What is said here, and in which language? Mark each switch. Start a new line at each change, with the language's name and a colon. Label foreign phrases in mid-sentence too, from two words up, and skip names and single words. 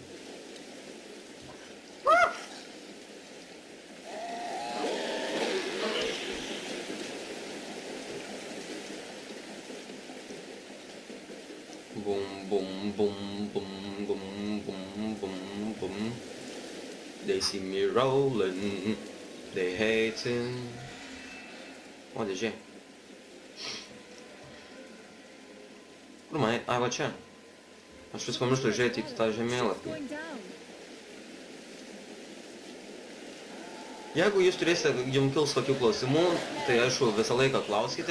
English: Bum, bum, bum, bum, bum, bum, bum, bum. They see me rolling, they hating.
Lithuanian: O, dėžė. Kur man? Ai, va čia. Aš vis pamirštu žiūrėti į tą žemėlapį. Jeigu jūs turėsite, jums kils tokių klausimų, tai aišku, visą laiką klauskite.